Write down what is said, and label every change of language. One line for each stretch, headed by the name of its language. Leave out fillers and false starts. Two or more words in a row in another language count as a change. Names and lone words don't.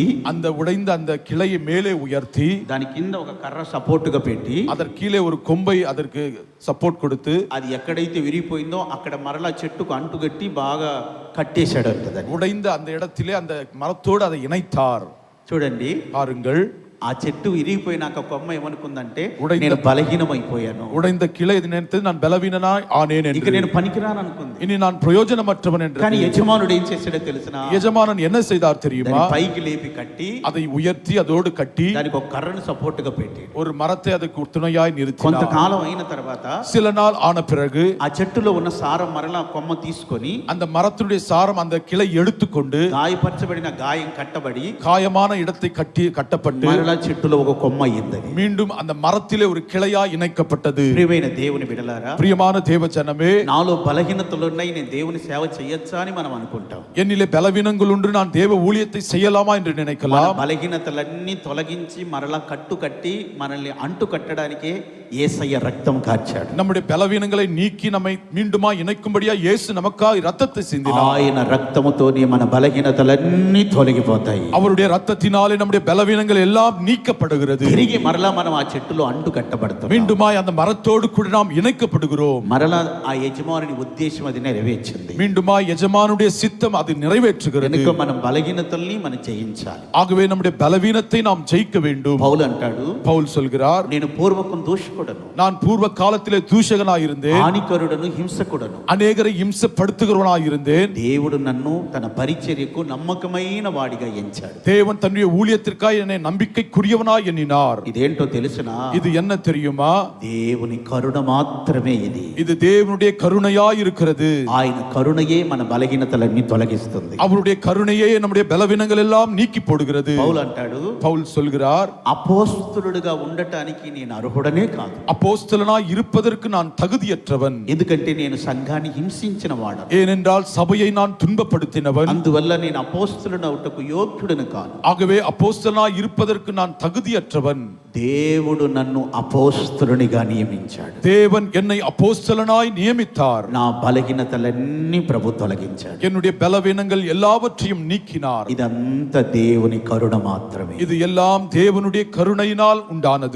Tamil: அந்த உடைந்த அந்த கிளையை மேலே உயர்த்தி
Telugu: దాని కింద ఒక కర్ర సపోర్టుగా పెట్టి
Tamil: அதற்கு கீழே ஒரு கொம்பை அதற்கு சப்போர்ட் கொடுத்து
Telugu: అది ఎక్కడైతే విరిగిపోయిందో అక్కడ మరలా చెట్టుకు అంటుగట్టి బాగా కట్టేశాడు అంటది.
Tamil: உடைந்த அந்த இடத்திலே அந்த மரத்தோடு அதை இணைத்தார்.
Telugu: చూడండి,
Tamil: பாருங்கள்,
Telugu: ఆ చెట్టు ఇరిగిపోయినాక కొమ్మ ఏమనుకుందంటే
Tamil: ఉడైంద-
Telugu: నేను బలహీనమైపోయాను,
Tamil: உடைந்த கிளை இது நினைத்தது நான் பலவீனனாய் ஆனேன்
Telugu: ఇక
Tamil: என்று,
Telugu: నేను పనికిరాను అనుకుంది.
Tamil: இனி நான் பிரயோஜனமற்றவன் என்று.
Telugu: కానీ యజమానుడు ఏం చేశాడో తెలుసునా?
Tamil: எஜமானன் என்ன செய்தார் தெரியுமா?
Telugu: దాన్ని పైకి లేపి కట్టి
Tamil: அதை உயர்த்தி அதோடு கட்டி
Telugu: దానికి ఒక కర్రను సపోర్ట్ గా పెట్టి
Tamil: ஒரு మరத்தை அதுக்கு துணையாய் நிறுத்தினார்.
Telugu: కొంతకాలం అయిన తర్వాత
Tamil: சில நாள் ஆன பிறகு
Telugu: ఆ చెట్టులో ఉన్న సారం మరలా కొమ్మ తీసుకొని
Tamil: அந்த மரத்தினுடைய சாரம் அந்த கிளை எடுத்துக்கொண்டு
Telugu: గాయపరచబడిన గాయం కట్టబడి
Tamil: காயமான இடத்தை கட்டப்பட்டு
Telugu: మరలా చెట్టులో ఒక కొమ్మ అయ్యింది.
Tamil: மீண்டும் அந்த மரத்திலே ஒரு கிளையாய் இணைக்கப்பட்டது.
Telugu: ప్రియమైన దేవుని బిడ్డలారా,
Tamil: பிரியமான தேவ ஜனமே,
Telugu: నాలో బలహీనతలు ఉన్నాయి, నేను దేవుని సేవ చేయొచ్చా అని మనం అనుకుంటాం.
Tamil: என்னிலே பலவீனங்கள் உண்டு, நான் தேவ ஊழியத்தை செய்யலாமா என்று
Telugu: మన
Tamil: நினைக்கலாம்.
Telugu: బలహీనతలన్నీ తొలగించి మరలా కట్టు కట్టి మనల్ని అంటు కట్టడానికే యేసయ్య రక్తం కార్చాడు.
Tamil: நம்முடைய பலவீனங்களை நீக்கி நம்மை மீண்டுமா இணைக்கும்படியா இயேசு நமக்காக இரத்தத்தை சிந்தினார்.
Telugu: ఆయన రక్తముతోనే మన బలహీనతలన్నీ తొలగిపోతాయి.
Tamil: அவருடைய இரத்தத்தினாலே நம்முடைய பலவீனங்கள் எல்லாம் நீக்கப்படுகிறது.
Telugu: తిరిగి మరలా మనం ఆ చెట్టులో అంటు కట్టబడతాం.
Tamil: மீண்டுமாய் அந்த மரத்தோடு கூட நாம் இணைக்கப்படுகிறோம்.
Telugu: మరలా ఆ యజమానుని ఉద్దేశం అది నెరవేర్చింది.
Tamil: மீண்டுமாய் எஜமானுடைய சித்தம் அது நிறைவேற்றுகிறது.
Telugu: కనుక మనం బలహీనతల్ని మనం జయించాలి.
Tamil: ஆகவே நம்முடைய பலவீனத்தை நாம் ஜெயிக்க வேண்டும்.
Telugu: పౌలు అంటాడు,
Tamil: பவுல் சொல்கிறார்,
Telugu: నేను పూర్వకం దోషకుడను,
Tamil: நான் பூர்வ காலத்திலே தூஷகனாய் இருந்தேன்,
Telugu: హానికరుడను, హింసకుడను,
Tamil: அநேகரை இம்சப்படுத்துகிறவனாய் இருந்தேன்.
Telugu: దేవుడు నన్ను తన పరిచర్యకు నమ్మకమైన వాడిగా ఎంచాడు.
Tamil: தேவன் தன்னுடைய ஊழியத்திற்காக என்னை நம்பிக்கைக்குரியவனாய் எண்ணினார்.
Telugu: ఇదేంటో తెలుసునా?
Tamil: இது என்ன தெரியுமா?
Telugu: దేవుని కరుణ మాత్రమే ఇది.
Tamil: இது தேவனுடைய கருணையாய் இருக்கிறது.
Telugu: ఆయన కరుణయే మన బలహీనతలన్నీ తొలగిస్తుంది.
Tamil: அவருடைய கருணையே நம்முடைய பலவீனங்கள் எல்லாம் நீக்கி போடுகிறது.
Telugu: పౌలు అంటాడు,
Tamil: பவுல் சொல்கிறார்,
Telugu: అపోస్తలుడుగా ఉండటానికి నేను అర్హుడనే కాదు. కాదు.
Tamil: அப்போஸ்தலனாய் இருப்பதற்கு நான் தகுதியற்றவன்.
Telugu: ఎందుకంటే నేను సంఘాన్ని హింసించిన వాడను.
Tamil: ஏனென்றால் சபையை நான் துன்பப்படுத்தினவன்.
Telugu: అందువల్ల నేను అపోస్తలుడవుటకు యోగ్యుడను కాను.
Tamil: ஆகவே அப்போஸ்தலனாய் இருப்பதற்கு நான் தகுதியற்றவன்.
Telugu: దేవుడు నన్ను అపోస్తలునిగా నియమించాడు.
Tamil: தேவன் என்னை அப்போஸ்தலனாய் நியமித்தார்.
Telugu: నా బలహీనతలన్నీ ప్రభు తొలగించాడు.
Tamil: என்னுடைய பலவீனங்கள் எல்லாவற்றையும் நீக்கினார்.
Telugu: ఇదంతా దేవుని కరుణ మాత్రమే.
Tamil: இது எல்லாம் தேவனுடைய கருணையினால் உண்டானது.